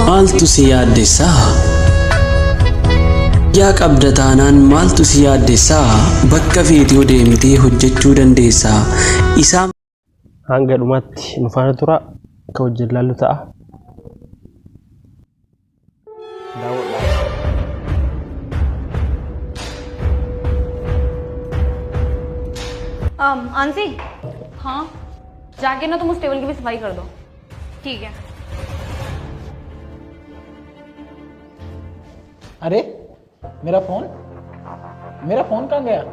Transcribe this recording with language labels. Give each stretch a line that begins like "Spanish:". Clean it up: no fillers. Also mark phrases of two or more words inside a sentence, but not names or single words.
Oromo: maaltu si yaaddessaa? Yaa qabda taanaan maaltu si yaaddessaa? Bakka feetee deemtee hojjechuu dandeessaa. Isaan hanga dhumaatti nu faana tura akka hojjetallu ta'a.
Hindi: आंसी, हाँ जाके ना तुम उस टेबल की भी सफाई कर दो। ठीक है। अरे मेरा फोन कहाँ गया?